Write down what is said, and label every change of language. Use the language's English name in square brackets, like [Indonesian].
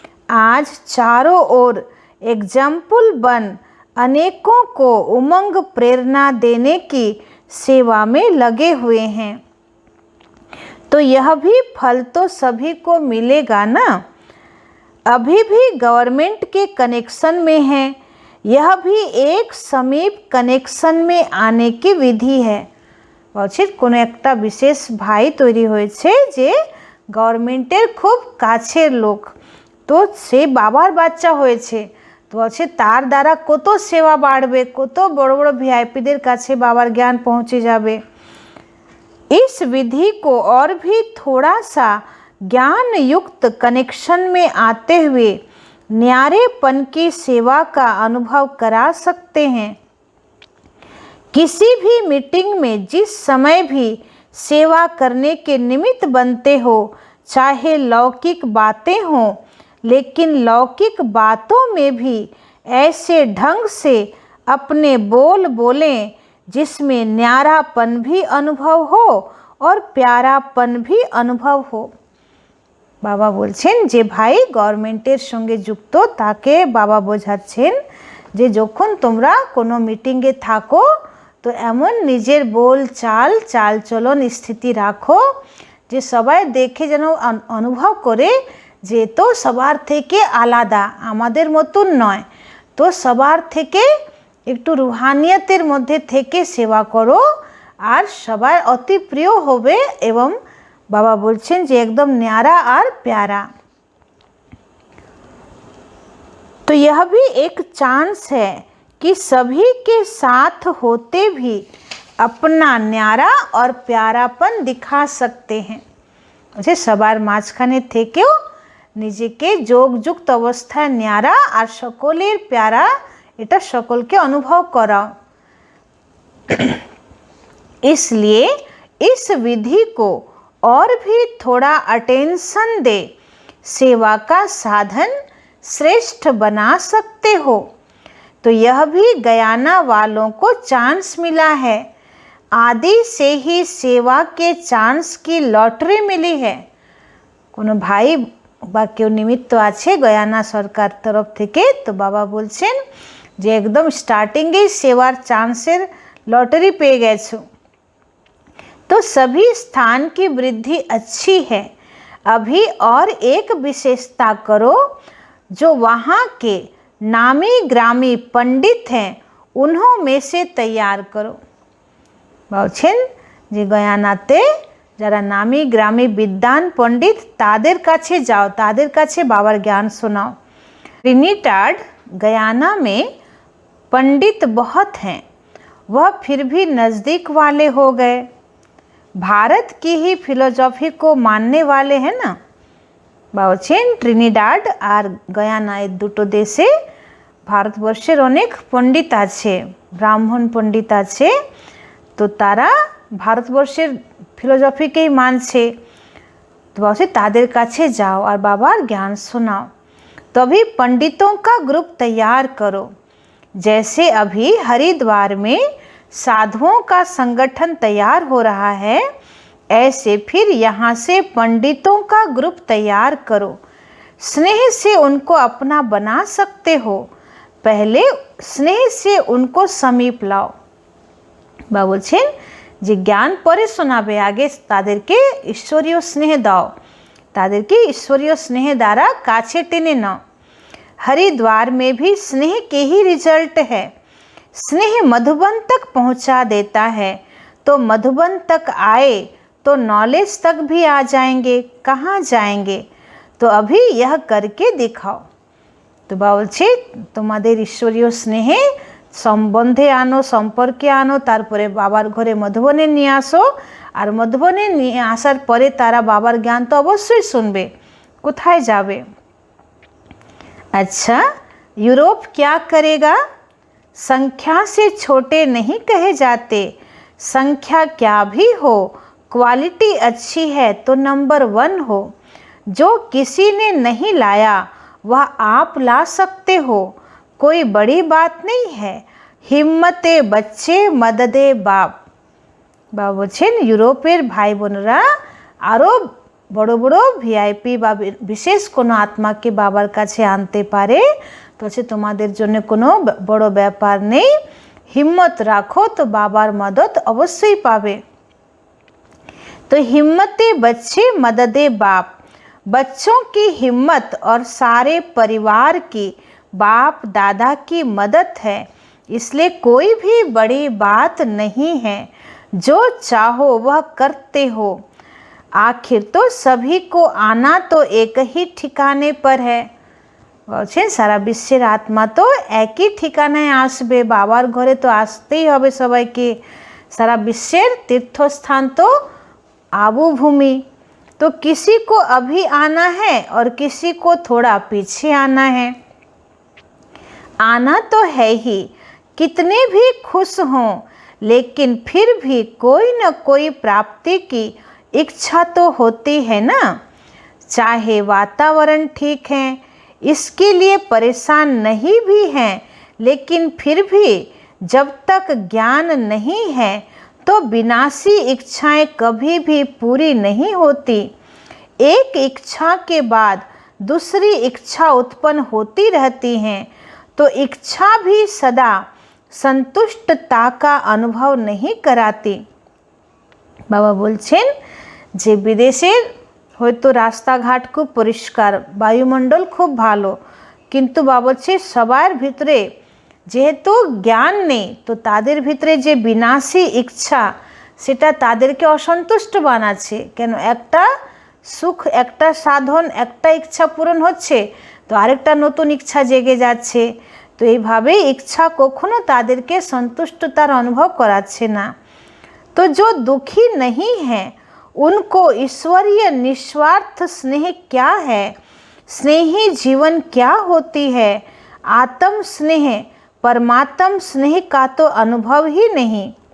[Hindi] आज चारों ओर एग्जाम्पल बन अनेकों को उमंग प्रेरणा देने की सेवा में लगे हुए हैं। तो यह भी फल तो सभी को मिलेगा ना। अभी भी गवर्नमेंट के कनेक्शन में है, यह भी एक समीप कनेक्शन में आने की विधि है। [Bangla] বলছে কোনো একটা বিশেষ ভাই তৈরি হয়েছে যে গভর্নমেন্টের খুব কাছের লোক। তো সে বাবার বাচ্চা হয়েছে, তো বলছে তার দ্বারা কত সেবা বাড়বে, কত বড় বড় ভিআইপিদের কাছে বাবার জ্ঞান পৌঁছে যাবে। [Hindi] इस विधि को और भी थोड़ा सा ज्ञान युक्त कनेक्शन में आते हुए न्यारेपन की सेवा का अनुभव करा सकते हैं। किसी भी मीटिंग में जिस समय भी सेवा करने के निमित्त बनते हो, चाहे लौकिक बातें हों, लेकिन लौकिक बातों में भी ऐसे ढंग से अपने बोल बोलें जिसमें न्यारापन भी अनुभव हो और प्यारापन भी अनुभव हो। [Bangla] बाबा बोलছেন যে ভাই গভর্নমেন্টের সঙ্গে যুক্ত তাকে বাবা বোঝাচ্ছেন যে যখন তোমরা কোনো মিটিংয়ে থাকো তো এমন নিজের বল চাল চালচলন স্থিতি রাখো যে সবাই দেখে যেন অনুভব করে যে তো সবার থেকে আলাদা, আমাদের মতন নয়, তো সবার থেকে একটু রুহানিয়তের মধ্যে থেকে সেবা করো আর সবার অতি প্রিয় হবে। এবং বাবা বলছেন যে একদম [Hindi] न्यारा और प्यारा। तो यह भी एक चांस है कि सभी के साथ होते भी अपना न्यारा और प्यारापन दिखा सकते हैं। [Bangla] যে সবার মাঝখানে থেকেও নিজেকে যোগযুক্ত অবস্থায় ন্যারা আর সকলের প্যারা এটা সকলকে অনুভব করাও। [Hindi] इसलिए इस विधि को और भी थोड़ा अटेंशन दे सेवा का साधन श्रेष्ठ बना सकते हो। तो यह भी गयाना वालों को चांस मिला है। आदि से ही सेवा के चांस की लॉटरी मिली है। [Bangla] कोनो भाई বা কেউ নিমিত্ত আছে গয়ানা সরকার তরফ থেকে, তো বাবা বলছেন যে একদম স্টার্টিংয়েই সেবার চান্সের লটারি পেয়ে গেছো। [Hindi] तो सभी स्थान की वृद्धि अच्छी है। अभी और एक विशेषता करो, जो वहाँ के नामी ग्रामी पंडित हैं उन्हों में से तैयार करो। [Bangla] বলছেন যে গয়ানাতে যারা নামি গ্রামী বিদ্বান পণ্ডিত তাদের কাছে যাও, তাদের কাছে বাবার জ্ঞান শোনাও। [Hindi] ट्रिनिडाड गयाना में पंडित बहुत हैं, वह फिर भी नज़दीक वाले हो गए। भारत की ही फिलोसफी को मानने वाले हैं ना। [Bangla] বলছেন ট্রিনিডাড আর গয়ানা এই দুটো দেশে ভারতবর্ষের অনেক পণ্ডিত আছে, ব্রাহ্মণ পণ্ডিত আছে, তো তারা ভারতবর্ষের फिलोसफीকেই मानছে। तो বলছে তাদের কাছে যাও আর বাবার জ্ঞান শোনাও। [Hindi] तभी पंडितों का ग्रुप तैयार करो। जैसे अभी हरिद्वार में साधुओं का संगठन तैयार हो रहा है, ऐसे फिर यहाँ से पंडितों का ग्रुप तैयार करो। स्नेह से उनको अपना बना सकते हो, पहले स्नेह से उनको समीप लाओ। [Bangla] বা বলছেন যে জ্ঞান পরে শোনাবে, আগে তাদেরকে ঈশ্বরীয় স্নেহ দাও, তাদেরকে ঈশ্বরীয় স্নেহ দ্বারা কাছে টেনে নাও। [Hindi] हरिद्वार में भी स्नेह के ही रिजल्ट है। स्नेह मधुबन तक पहुंचा देता है, तो मधुबन तक आए तो नॉलेज तक भी आ जाएंगे। कहाँ जाएंगे? तो अभी यह करके दिखाओ। [Bangla] तो বলছে তোমাদের ঈশ্বরীয় স্নেহে সম্বন্ধে আনো, সম্পর্কে আনো, তারপরে বাবার ঘরে মধুবনে নিয়ে আসো, আর মধুবনে নিয়ে আসার পরে তারা বাবার জ্ঞান তো অবশ্যই শুনবে। কোথায় যাবে? [Hindi] अच्छा, यूरोप क्या करेगा? संख्या से छोटे नहीं कहे जाते। संख्या क्या भी हो, क्वालिटी अच्छी है तो नंबर 1 हो। जो किसी ने नहीं लाया वह आप ला सकते हो, कोई बड़ी बात नहीं है। हिम्मते बच्चे मददे बाप। [Bangla] বাবা বলছেন ইউরোপের ভাই বোনরা আরও বড় বড় ভিআইপি বা বিশেষ কোনো আত্মাকে বাবার কাছে আনতে পারে, তো হচ্ছে তোমাদের জন্য কোনো বড় ব্যাপার নেই, হিম্মত রাখো তো বাবার মদত অবশ্যই পাবে। [Hindi] तो हिम्मते बच्चे मददे बाप। बच्चों की हिम्मत और सारे परिवार की बाप दादा की मदद है, इसलिए कोई भी बड़ी बात नहीं है। जो चाहो वह करते हो। आखिर तो सभी को आना तो एक ही ठिकाने पर है। [Bangla] বলছেন সারা বিশ্বের আত্মা তো একই ঠিকানায় আসবে, বাবার ঘরে তো আসতেই হবে সবাইকে। [Hindi] सारा विश्व तीर्थ स्थान तो आबू भूमि, तो किसी को अभी आना है और किसी को थोड़ा पीछे आना है। आना तो है ही, कितने भी खुश हों, लेकिन फिर भी कोई न कोई प्राप्ति की इच्छा तो होती है ना। चाहे वातावरण ठीक है, इसके लिए परेशान नहीं भी हैं, लेकिन फिर भी जब तक ज्ञान नहीं है तो विनाशी इच्छाएं कभी भी पूरी नहीं होती। एक इच्छा के बाद दूसरी इच्छा उत्पन्न होती रहती हैं, तो इच्छा भी सदा संतुष्टता का अनुभव नहीं कराती। [Bangla] बाबा बोलছেন যে বিদেশের হয়তো রাস্তাঘাট খুব পরিষ্কার, বায়ুমণ্ডল খুব ভালো, কিন্তু বাবা বলছে সবার ভিতরে যেহেতু জ্ঞান নেই, তো তাদের ভিতরে যে বিনাশী ইচ্ছা সেটা তাদেরকে অসন্তুষ্ট বানাচ্ছে। কেন? একটা সুখ, একটা সাধন, একটা ইচ্ছা পূরণ হচ্ছে তো আরেকটা নতুন ইচ্ছা জেগে যাচ্ছে। তো এইভাবে ইচ্ছা কখনো তাদেরকে সন্তুষ্টতার অনুভব করাচ্ছে না। [Hindi] तो जो दुखी नहीं है उनको ईश्वरीय निस्वार्थ स्नेह क्या है, स्नेही जीवन क्या होती है, आत्म स्नेह परमात्म स्नेह का तो अनुभव ही नहीं।